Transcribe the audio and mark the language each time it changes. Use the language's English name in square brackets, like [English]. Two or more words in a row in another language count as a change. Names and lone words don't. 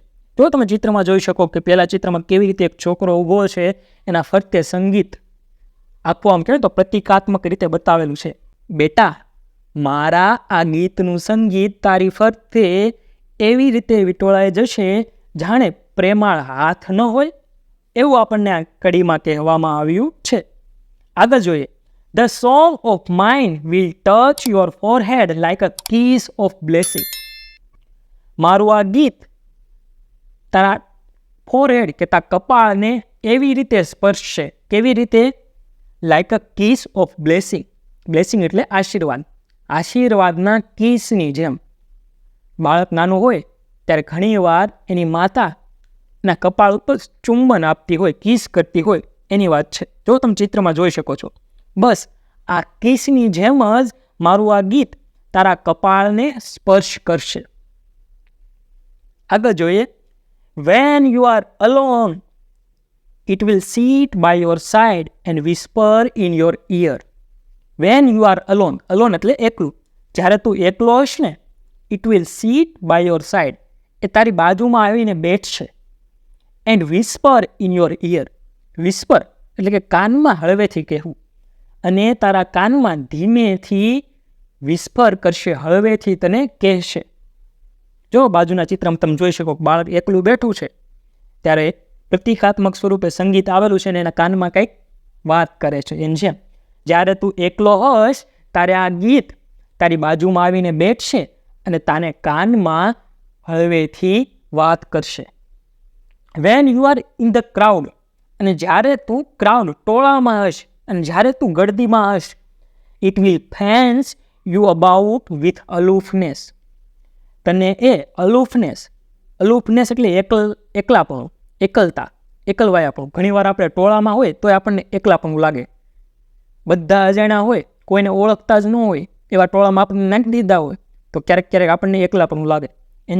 [Gujarati] જો તમે ચિત્રમાં જોઈ શકો કે પહેલા ચિત્રમાં કેવી રીતે એક છોકરો ઊભો છે, એના ફરતે સંગીત આખું આમ કહેવાય તો પ્રતિકાત્મક રીતે બતાવેલું છે. બેટા, મારા આ ગીતનું સંગીત તારી ફરતે એવી રીતે વિટોળાઈ જશે જાણે પ્રેમાળ હાથ ન હોય, એવું આપણને આ કડીમાં કહેવામાં આવ્યું છે. આગળ જોઈએ. [English] The song of mine will touch your forehead like a kiss of blessing. [Gujarati] મારું આ ગીત તારા ફોરહેડ કે તારા કપાળને એવી રીતે સ્પર્શશે. કેવી રીતે? [English] like a kiss of blessing. [Gujarati] બ્લેસિંગ એટલે આશીર્વાદ, આશીર્વાદના કિસની જેમ. બાળક નાનું હોય ત્યારે ઘણીવાર એની માતા એના કપાળ ઉપર ચુંબન આપતી હોય, કિસ કરતી હોય, એની વાત છે. જો તમે ચિત્રમાં જોઈ શકો છો, બસ આ કિસની જેમ જ મારું આ ગીત તારા કપાળને સ્પર્શ કરશે. આગળ જોઈએ. [English] When you are alone, it will sit by your side and whisper in your ear. When you are alone, alone [Gujarati] એટલે એકલું. જ્યારે તું એકલો હોઈશ ને, [English] it will sit by your side, [Gujarati] એ તારી બાજુમાં આવીને બેઠશે. [English] And whisper in your ear. Whisper [Gujarati] એટલે કે કાનમાં હળવેથી કહેવું, અને તારા કાનમાં ધીમેથી વિસ્પર કરશે, હળવેથી તને કહેશે. જો બાજુના ચિત્રમાં તમે જોઈ શકો, બાળક એકલું બેઠું છે ત્યારે પ્રતિકાત્મક સ્વરૂપે સંગીત આવેલું છે ને એના કાનમાં કંઈક વાત કરે છે. એમ જેમ જ્યારે તું એકલો હોઈશ ત્યારે આ ગીત તારી બાજુમાં આવીને બેઠશે અને તાને કાનમાં હળવેથી વાત કરશે. [English] When you are in the crowd, [Gujarati] અને જ્યારે તું ક્રાઉડ, ટોળામાં હશ, અને જ્યારે તું ગળદીમાં હશ, [English] it will fence you about with aloofness. [Gujarati] તને એ [English] aloofness, aloofness [Gujarati] એટલે એકલાપણું, એકલતા, એકલવાયાપણું. ઘણીવાર આપણે ટોળામાં હોય તો આપણને એકલાપણું લાગે. બધા અજાણ્યા હોય, કોઈને ઓળખતા જ ન હોય એવા ટોળામાં આપણને નાખી દીધા હોય તો ક્યારેક ક્યારેક આપણને એકલાપણું લાગે.